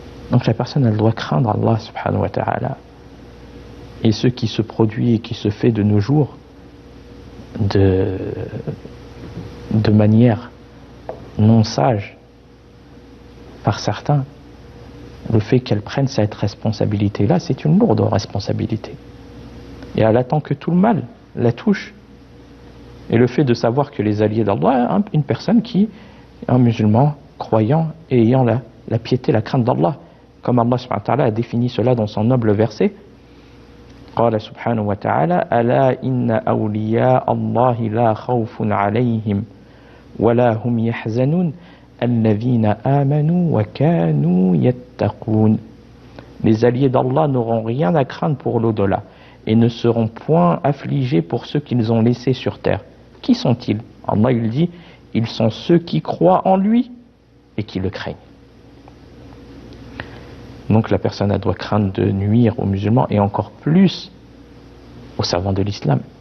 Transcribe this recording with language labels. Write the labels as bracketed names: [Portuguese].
[French] Donc la personne, elle doit craindre Allah subhanahu wa ta'ala. Et ce qui se produit et qui se fait de nos jours de manière non sage par certains, le fait qu'elle prenne cette responsabilité-là, c'est une lourde responsabilité. Et elle attend que tout le mal la touche. Et le fait de savoir que les alliés d'Allah, une personne qui est un musulman croyant et ayant la piété, la crainte d'Allah, comme Allah subhanahu wa ta'ala a défini cela dans son noble verset. [Arabic] قال سبحانه وتعالى: ألا إن أولياء الله لا خوف عليهم ولا هم يحزنون الذين آمنوا وكانوا يتقون. [French] Les alliés d'Allah n'auront rien à craindre pour l'au-delà et ne seront point affligés pour ceux qu'ils ont laissés sur terre. Qui sont-ils? Allah il dit: ils sont ceux qui croient en lui et qui le craignent. Donc la personne doit craindre de nuire aux musulmans et encore plus aux savants de l'islam.